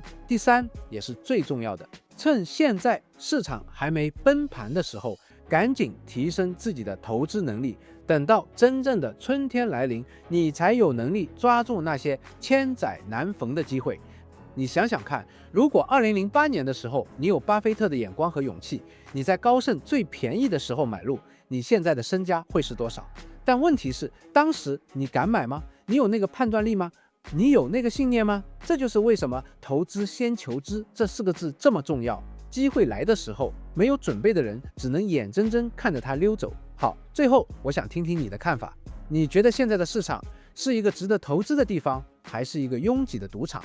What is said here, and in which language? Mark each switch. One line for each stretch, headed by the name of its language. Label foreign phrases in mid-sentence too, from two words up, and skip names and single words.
Chinese: 第三，也是最重要的，趁現在市場還沒崩盤的時候，趕緊提升自己的投資能力，等到真正的春天來臨，你才有能力抓住那些千載難逢的機會。你想想看，如果2008年的时候你有巴菲特的眼光和勇气，你在高盛最便宜的时候买入，你现在的身家会是多少？但問題是，當時你敢買嗎？你有那個判斷力嗎？你有那個信念嗎？這就是為什麼投資先求知這4個字這麼重要。機會來的時候，沒有準備的人只能眼睜睜看着它溜走。好，最後我想聽聽你的看法，你覺得現在的市場是一個值得投資的地方，還是一個擁擠的賭場？